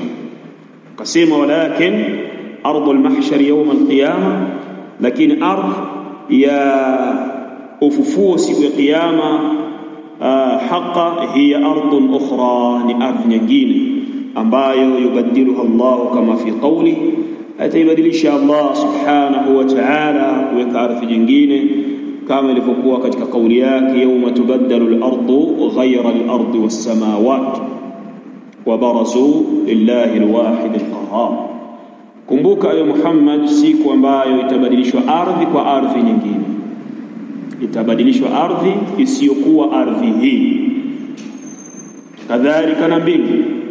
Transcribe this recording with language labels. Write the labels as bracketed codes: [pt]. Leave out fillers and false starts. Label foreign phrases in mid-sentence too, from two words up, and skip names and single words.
[sw] Kasema [ar] ولكن أرض المحشر يوم القيامة, [sw] lakini ardhi ya ufufuo siku ya kiyama [ar] حقا هي أرض أخرى, [sw] ni ardhi nyingine ambayo [ar] يبدلها الله كما في قوله, [sw] ataibadilisha Allah [ar] سبحانه وتعالى [sw] kuweka ardhi nyingine kama ilivyokuwa katika kauli yake, [ar] يوم تبدل الأرض غير الأرض والسماوات وبرزوا لله الواحد القهار. [sw] Kumbuka ya Muhammad, siku ambayo itabadilishwa ardhi kwa ardhi nyingine, itabadilishwa ardhi isiyokuwa ardhi hii, kadhalika na mbingu.